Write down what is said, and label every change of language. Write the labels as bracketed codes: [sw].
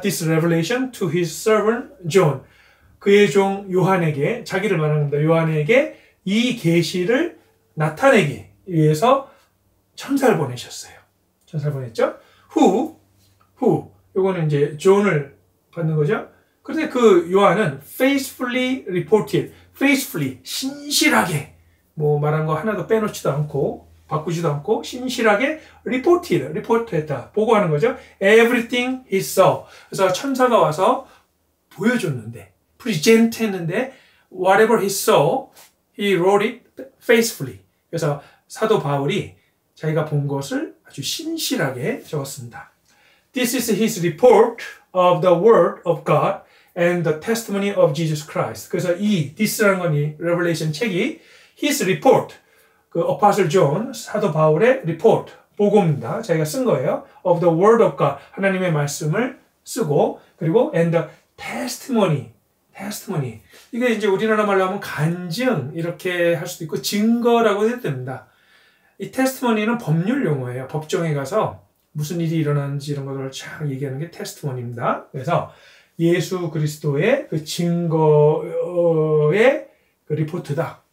[en] This revelation to his servant John. [ko] 그의 종 요한에게, 자기를 말하는 겁니다. 요한에게 이 계시를 나타내기 위해서 천사를 보내셨어요. 천사를 보냈죠. Who, 요거는 이제 존을 받는 거죠. 그런데 그 요한은 [en] faithfully reported, [ko] 신실하게, 뭐 말한 거 하나도 빼놓지도 않고, 바꾸지도 않고, 신실하게 리포트했다. 보고하는 거죠. [en] Everything he saw. [ko] 그래서 천사가 와서 보여줬는데, present 했는데, [en] whatever he saw, he wrote it faithfully. [ko] 그래서 사도 바울이 자기가 본 것을 아주 신실하게 적었습니다. [en] This is his report of the word of God and the testimony of Jesus Christ. [ko] 그래서 이 this라는 건 이 Revelation 책이 [en] his report, [ko] 그 Apostle John, 사도 바울의 report, 보고입니다. 자기가 쓴 거예요. [en] Of the word of God, [ko] 하나님의 말씀을 쓰고, 그리고 [en] and the testimony. [ko] 이게 이제 우리나라 말로 하면 간증 이렇게 할 수도 있고 증거라고 해도 됩니다. 이 테스티머니는 법률 용어예요. 법정에 가서 무슨 일이 일어나는지 이런 것들을 쫙 얘기하는 게 테스티머니입니다. 그래서 예수 그리스도의 그 증거의 그 리포트다.